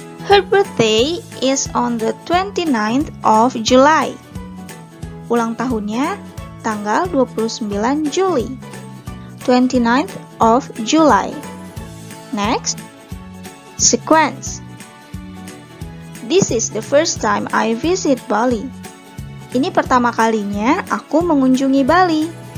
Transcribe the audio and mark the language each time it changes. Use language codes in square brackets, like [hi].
[en] Her birthday is on the 29th of July. [id] Ulang tahunnya tanggal 29 Juli. [en] 29th of July. Next, sequence. This is the first time I visit Bali. [id] Ini pertama kalinya aku mengunjungi Bali.